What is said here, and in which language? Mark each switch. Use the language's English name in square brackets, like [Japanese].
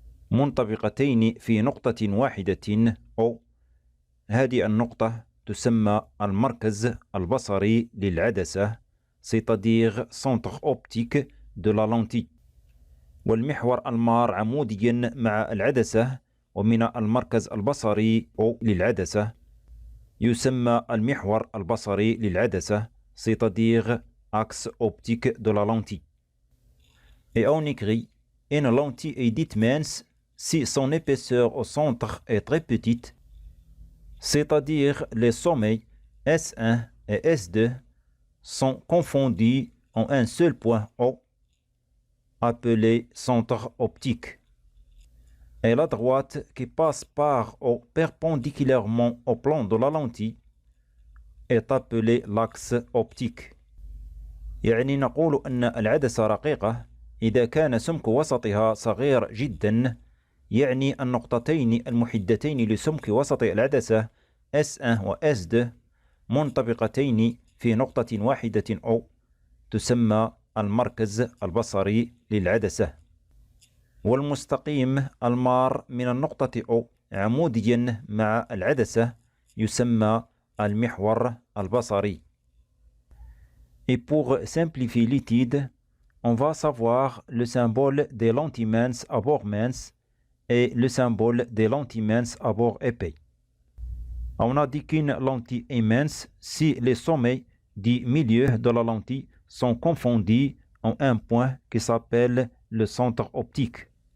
[Arabic] منطبقتين في نقطة واحدة أو هذه النقطة تسمى المركز البصري للعدسة [French] c'est-à-dire centre optique de la lentille. [Arabic] والمحور المار عموديا مع العدسة ومن المركز البصري أو للعدسة يسمى المحور البصري للعدسة [French] c'est-à-dire axe optique de la lentille. Et on écrit une lentille est dite mince si son épaisseur au centre est très petite, c'est-à-dire les sommets S1 et S2 sont confondus en un seul point O, appelé centre optique. Et la droite qui passe par O perpendiculairement au plan de la lentille est appelée l'axe optique. [Arabic] يعني نقول أن العدسة رقيقة إذا كان سمك وسطها صغير جدا، يعني النقطتين المحدتين لسمك وسط العدسة S1 و S2 منطبقتين في نقطة واحدة أو تسمى المركز البصري للعدسة. والمستقيم المار من النقطة أو عموديا مع العدسة يسمى المحور البصري. [French] Et pour simplifier l'étude, on va savoir le symbole des lentilles minces à bord mince et le symbole des lentilles minces à bord épais. On a dit qu'une lentille est mince si les sommets du milieu de la lentille sont confondus en un point qui s'appelle le centre optique.